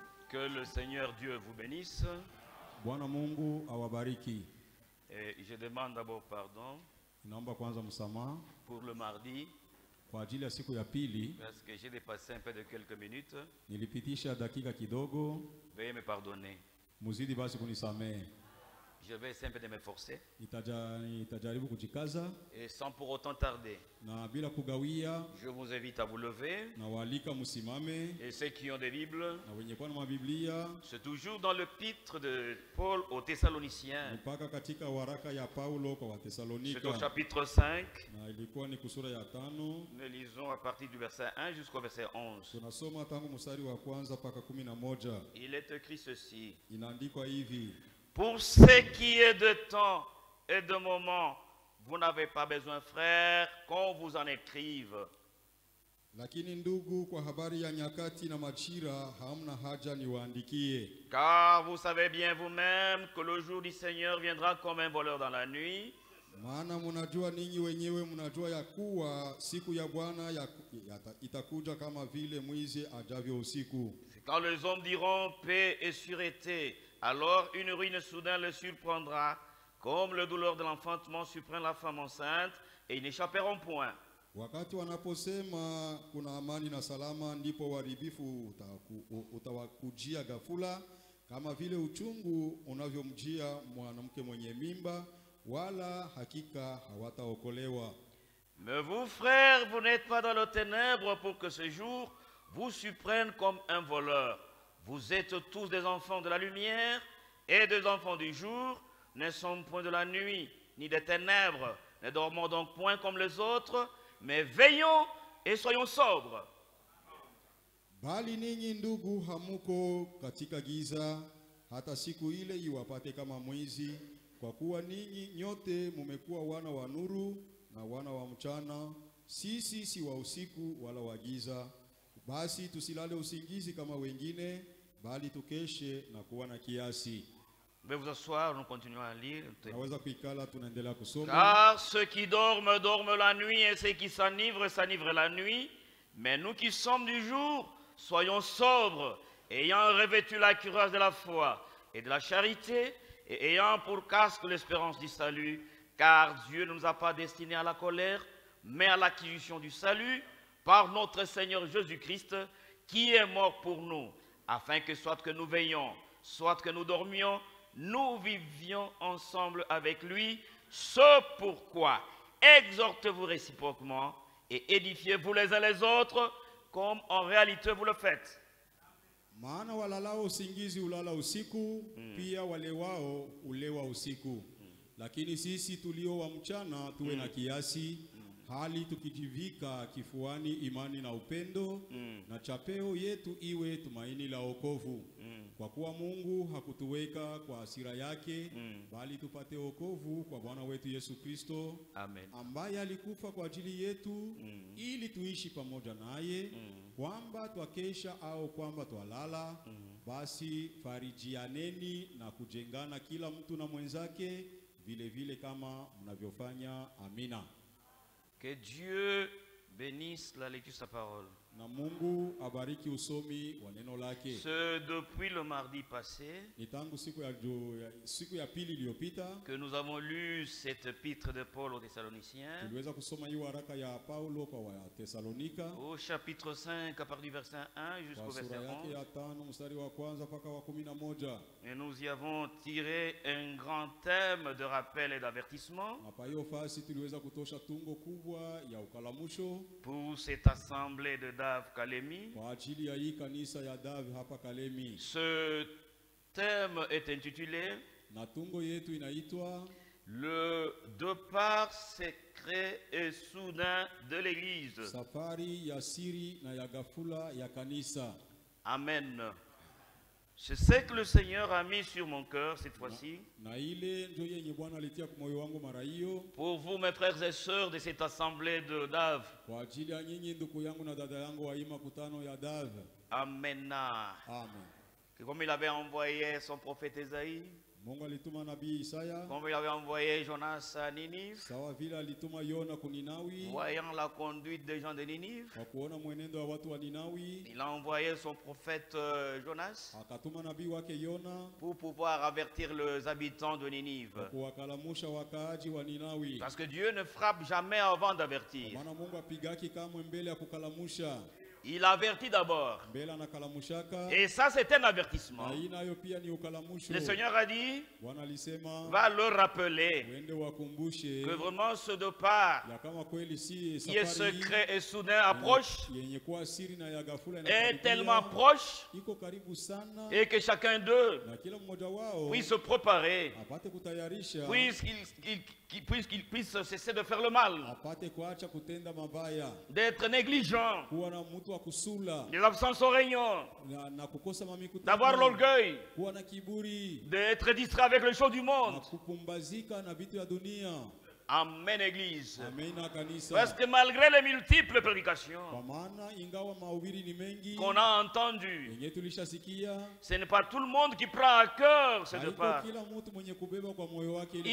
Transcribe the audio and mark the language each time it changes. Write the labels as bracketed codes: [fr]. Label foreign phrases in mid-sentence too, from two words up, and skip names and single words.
[fr] Que le Seigneur Dieu vous bénisse. [sw] Bwana Mungu awabariki. [fr] Et je demande d'abord pardon [sw] Naomba kwanza msamaha [fr] pour le mardi [sw] kwa ajili ya siku ya pili. [fr] parce que j'ai dépassé un peu de quelques minutes. [sw] Nilipitisha dakika kidogo. [fr] Veuillez me pardonner. [sw] Muzidi basi kunisamehe. [fr] Je vais essayer un peu de m'efforcer [sw] Nitajaribu kujikaza [fr] et sans pour autant tarder. [sw] na bila kugawia. [fr] Je vous invite à vous lever. [sw] Na walika msimame. [fr] Et ceux qui ont des Bibles, [sw] Na wenye kwa na mabiblia, [fr] c'est toujours dans l'épître de Paul aux Thessaloniciens. [sw] mpaka katika waraka ya Paulo kwa [fr] C'est au [sw] Wathesalonika. [fr] chapitre 5. [sw] Na ilikuwa ni kusura ya 5. [fr] Nous lisons à partir du verset 1 jusqu'au verset 11. [sw] Tunasoma tangu mstari wa kwanza mpaka 11. [fr] Il est écrit ceci. [sw] Inaandikwa hivi: [fr] Pour ce qui est de temps et de moment, vous n'avez pas besoin, frères, qu'on vous en écrive. [sw] Lakini ndugu, kwa habari ya nyakati na majira hamna haja niwaandikie. [fr] Car vous savez bien vous-même que le jour du Seigneur viendra comme un voleur dans la nuit. [sw] Maana mnajua ninyi wenyewe, mnajua ya kuwa siku ya Bwana itakuja kama vile mwizi ajavyo usiku. [fr] Quand les hommes diront paix et sûreté, alors une ruine soudain le surprendra, comme le douleur de l'enfantement surprend la femme enceinte, et ils n'échapperont point. [sw] Wakati wanaposema kuna amani na salama, ndipo uharibifu utawakujia ghafula, kama vile uchungu unavyomjia mwanamke mwenye mimba, wala hakika hawataokolewa. [fr] Mais vous, frères, vous n'êtes pas dans les ténèbres pour que ce jour vous surprenne comme un voleur. Vous êtes tous des enfants de la lumière et des enfants du jour. Ne sommes point de la nuit ni des ténèbres. Ne dormons donc point comme les autres, mais veillons et soyons sobres. [sw] Bali ninyi ndugu, hamuko katika giza, hata siku ile iwapate kama mwizi. Kwa kuwa ninyi nyote mumekuwa wana wa nuru na wana wa mchana. Sisi si wa usiku wala wa giza. Basi tusilale usingizi kama wengine, bali tukeshe na kuwa na kiasi. [fr] Veuillez vous asseoir, nous continuons à lire. [sw] Naweza kuikala, tunaendelea kusoma. [fr] Car ceux qui dorment, dorment la nuit, et ceux qui s'enivrent, s'enivrent la nuit. Mais nous qui sommes du jour, soyons sobres, ayant revêtu la cuirasse de la foi et de la charité, et ayant pour casque l'espérance du salut. Car Dieu ne nous a pas destinés à la colère, mais à l'acquisition du salut, par notre Seigneur Jésus-Christ, qui est mort pour nous, afin que soit que nous veillions, soit que nous dormions, nous vivions ensemble avec lui. Ce pourquoi exhortez-vous réciproquement et édifiez-vous les uns les autres, comme en réalité vous le faites. [sw] Maana walalao usingizi ulala usiku, pia walewao ulewa usiku. Lakini sisi tulio wa mchana tuwe na kiasi, hali tukijivika kifuani imani na upendo, na chapeo yetu iwe tumaini la wokovu. Kwa kuwa Mungu hakutuweka kwa hasira yake, bali tupate wokovu kwa Bwana wetu Yesu Kristo. Amen. Ambaye alikufa kwa ajili yetu, ili tuishi pamoja naye, kwamba twakesha au kwamba twalala. Basi farijianeni na kujengana kila mtu na mwenzake, vile vile kama mnavyofanya. Amina. [fr] Que Dieu bénisse la lecture de sa parole. [sw] Na Mungu abariki usomi wa neno lake. [fr] C'est depuis le mardi passé [sw] Ni tangu siku ya pili iliyopita [fr] que nous avons lu cette épître de Paul aux Thessaloniciens, [sw] tuliweza kusoma hiyo waraka ya Paulo kwa Wathesalonika, [fr] au chapitre 5 à partir du verset 1 jusqu'au [sw] kwa [fr] verset [sw] sura yake 11. ya 5 mstari wa kwanza mpaka wa 11. [fr] Et nous y avons tiré un grand thème de rappel et d'avertissement [sw] Na pa hiyo fasi tuliweza kutosha tungo kubwa ya ukalamusho [fr] pour cette assemblée de Dave Kalemi. [sw] kwa ajili ya hii kanisa ya Dave hapa Kalemi. [fr] Ce thème est intitulé [sw] Na tungo yetu inaitwa [fr] Le départ secret et soudain de l'Église. [sw] safari ya siri na ya ghafula ya kanisa. Amen. [fr] Je sais que le Seigneur a mis sur mon cœur cette fois-ci, [sw] Na ile ndio yenye Bwana alitia kwa moyo wangu mara hiyo, [fr] pour vous, mes frères et sœurs de cette assemblée de Dave. [sw] kwa ajili ya nyinyi ndugu yangu na dada yangu wa hii makutano ya Dave. Amen. Amen. [fr] Que comme il avait envoyé son prophète Esaïe, [sw] Mungu alituma nabii Isaya [fr] comme il avait envoyé Jonas à Ninive, [sw] sawa vile alituma Yona kuninawi. [fr] voyant la conduite des gens de Ninive. [sw] Kwa kuona mwenendo wa watu wa Ninawi, [fr] Il a envoyé son prophète Jonas [sw] akatuma nabii wake Yona [fr] pour pouvoir avertir les habitants de Ninive. [sw] kuwakalamusha wakaaji wa Ninawi. [fr] Parce que Dieu ne frappe jamais avant d'avertir. [sw] Maana Mungu apigaki kamwe mbele ya kukalamusha. [fr] Il avertit d'abord. [sw] Mbele anakalamushaka. [fr] Et ça, c'est un avertissement. [sw] Na hii nayo pia ni ukalamusho. [fr] Le Seigneur a dit, [sw] Bwana alisema, [fr] va leur rappeler [sw] wende wakumbushe [fr] que vraiment ce départ [sw] ya kama kweli si [fr] qui est [sw] safari [fr] secret et soudain approche, [sw] yenye kuwa siri na ya ghafula [fr] est [sw] inakaribia, [fr] tellement proche, [sw] iko karibu sana, [fr] et que chacun d'eux [sw] na kila mmoja wao [fr] puisse se préparer, [sw] apate kutayarisha, [fr] puisqu'il puisse cesser de faire le mal, [sw] apate kuacha kutenda mabaya, [fr] d'être négligent, [sw] kuwa na mtu wa kusula [fr] des absences aux réunions, [sw] na kukosa mamikutano, [fr] d'avoir l'orgueil, [sw] kuwa na kiburi, [fr] d'être distrait avec les choses du [sw] na [fr] monde. [sw] kupumbazika na vitu ya dunia. [fr] Amen, Église. [sw] Amina kanisa. [fr] Parce que malgré les multiples prédications [sw] Kwa maana ingawa mahubiri ni mengi [fr] qu'on a entendues, [sw] yenye tulishasikia, [fr] ce n'est pas tout le monde qui prend à cœur ce [sw] haiko [fr] départ. [sw] kila mtu mwenye kubeba kwa moyo wake ile